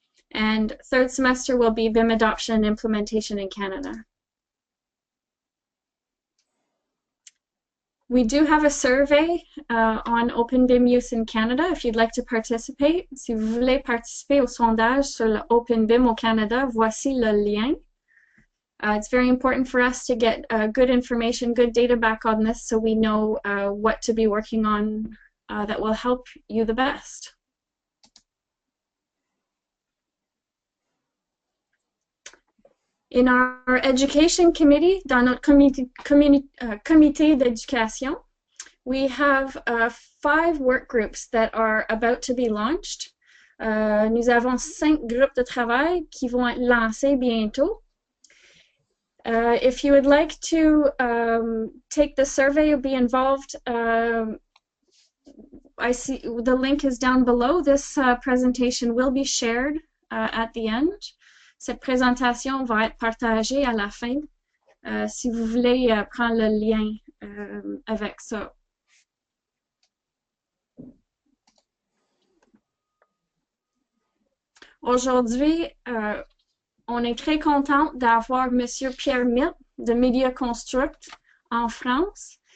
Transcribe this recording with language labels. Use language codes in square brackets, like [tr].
[en] And third semester will be BIM adoption and implementation in Canada. We do have a survey on Open BIM use in Canada if you'd like to participate. [fr] Si vous voulez participer au sondage sur le Open BIM au Canada, voici le lien. [en] It's very important for us to get good information, good data back on this so we know what to be working on that will help you the best. In our education committee, [fr] dans notre comité d'éducation, [en] we have 5 work groups that are about to be launched. [fr] Nous avons 5 groupes de travail qui vont être lancés bientôt. [en] If you would like to take the survey or be involved, I see the link is down below. This presentation will be shared at the end. [fr] Cette présentation va être partagée à la fin si vous voulez prendre le lien avec ça. Aujourd'hui, on est très content d'avoir Monsieur Pierre Mit de Medi Construct en France.